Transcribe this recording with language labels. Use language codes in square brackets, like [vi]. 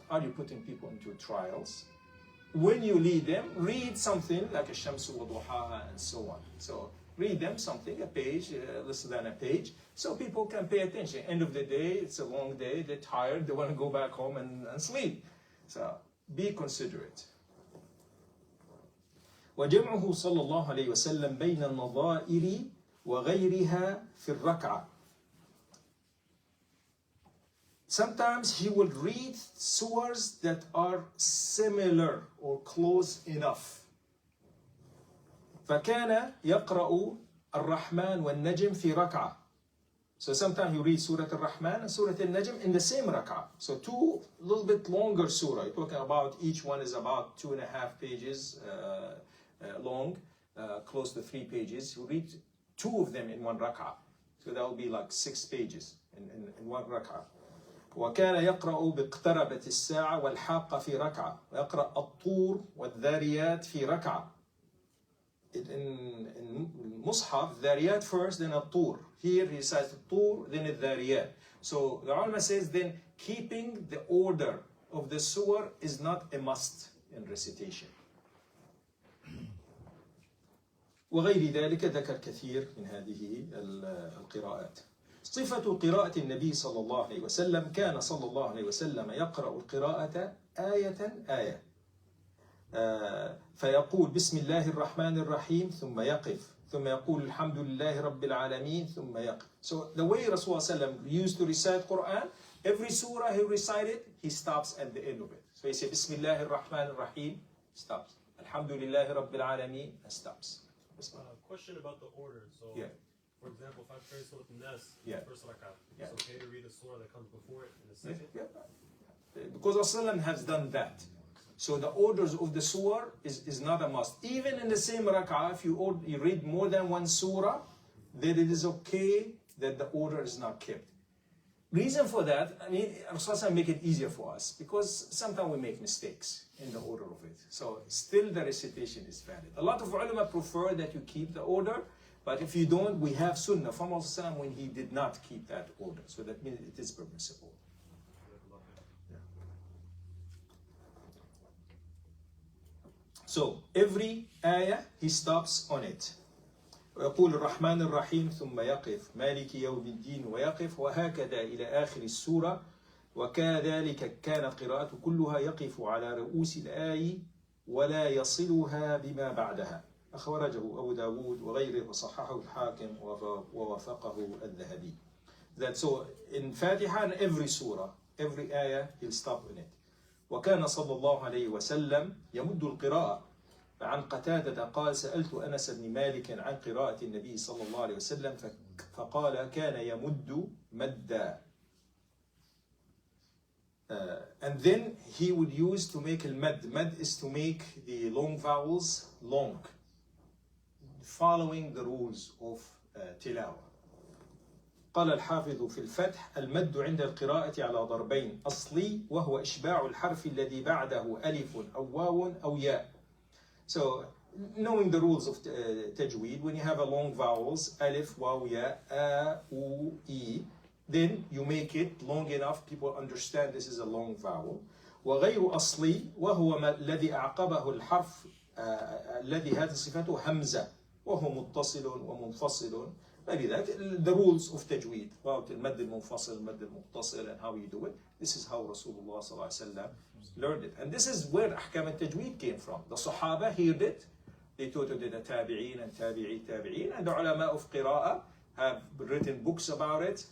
[en] Are you putting people into trials? When you lead them, read something like الشمس وضحاها and so on. So read them something, a page, less than a page, so people can pay attention. End of the day, it's a long day, they're tired, they want to go back home and sleep. So be considerate. [ar] وجمعه صلى الله عليه وسلم بين النظائر وغيرها في الركعة. [en] Sometimes he would read surahs that are similar or close enough. [ar] فكان يقرأ الرحمن والنجم في ركعة. [en] So sometimes you read Surah Al-Rahman and Surah Al-Najm in the same rak'ah. So two little bit longer surah. You're talking about each one is about 2.5 pages long, close to 3 pages. You read 2 of them in one rak'ah. So that will be like 6 pages in one rak'ah. [ar] وكان يقرأ باقتربت الساعة والحاقة في ركعة. ويقرأ الطور والذاريات في ركعة. [en] In Mus'haf, Dhariyat first, then At-Tur. Here he says At-Tur, then Dhariyat. So the ulama says then keeping the order of the surah is not a must in recitation. [ar] وغير ذلك ذكر كثير من هذه القراءات. صفة قراءة النبي صلى الله عليه وسلم كان صلى الله عليه وسلم يقرأ القراءة آية آية. فيقول بسم الله الرحمن الرحيم ثم يقف ثم يقول الحمد لله رب العالمين ثم يقف. [en] So the way Rasulullah used to recite Quran, every surah he recited, he stops at the end of it. So he said [ar] بسم الله الرحمن الرحيم, [en] stops. [ar] الحمد لله رب العالمين, [en] stops. Question about the order. So, yeah. For example, if I pray Surah An-Nas in Yeah. the first rak'ah, Yeah. it's okay to read the surah that comes before it in the second? Yeah. Because Rasulullah has done that. So the orders of the surah is not a must. Even in the same rak'ah, if you read more than one surah, then it is okay that the order is not kept. Reason for that, I mean, Rasulullah make it easier for us because sometimes we make mistakes in the order of it. So still the recitation is valid. A lot of ulama prefer that you keep the order, but if you don't, we have sunnah from Rasulullah when he did not keep that order. So that means it is permissible. So every ayah he stops on it. [ar] ويقول الرحمن الرحيم ثم يقف مالك يوم الدين ويقف وهكذا إلى آخر السورة وكذلك كانت قراءة كلها يقف على رؤوس الآي ولا يصلها بما بعدها. أخرجه أبو داود وغيره وصححه الحاكم ووافقه الذهبي. [en] That so in Fatiha and every surah, every ayah he'll stop in it. [ar] وكان صلى الله عليه وسلم يمد القراءة. عن قتادة قال سألت أنس بن مالك عن قراءة النبي صلى الله عليه وسلم فقال كان يمد مدا. [en] And then he would use to make al-mad. Mad is to make the long vowels long, following the rules of tilawa. [ar] قال الحافظ في الفتح المد عند القراءة على ضربين أصلي وهو إشباع الحرف الذي بعده ألف أو واو أو ياء. [en] So knowing the rules of tajweed, when you have a long vowels, alif, waw, ya, a, u, e, then you make it long enough people understand this is a long vowel. [ar] وغير أصلي وهو الذي أعقبه الحرف الذي هذه صفته همزة وهو متصل ومنفصل. [en] The rules of tajweed about المد المنفصل المد المتصل and how you do it. This is how Rasulullah صلى الله عليه وسلم learned it. And this is where أحكام التجويد came from. The Sahaba heard it. They taught it to the tabi'een and tabi'een. And the ulama of qira'ah have written books about it.